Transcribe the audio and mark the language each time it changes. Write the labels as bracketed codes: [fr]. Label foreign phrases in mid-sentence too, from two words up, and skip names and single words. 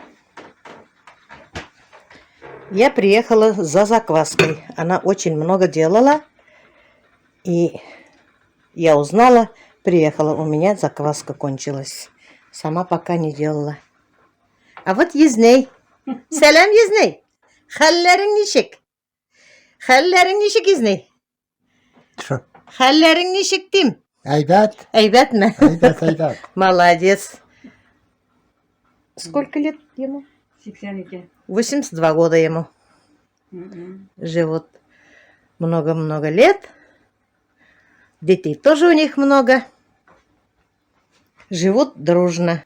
[ru] Я приехала за закваской. Она очень много делала. И я узнала, приехала. У меня закваска кончилась. Сама пока не делала. А вот Езней. [tt] Салам, Езней. Халларың нишек? Халларың нишек, Езней? [ru] Что? [tt] Халларың нишек, Тим? Айбат? Айбат ма? Айбат. [ru] Молодец. Сколько лет ему? 82. 82 года ему. Живут много-много лет. Детей тоже у них много. Живут дружно.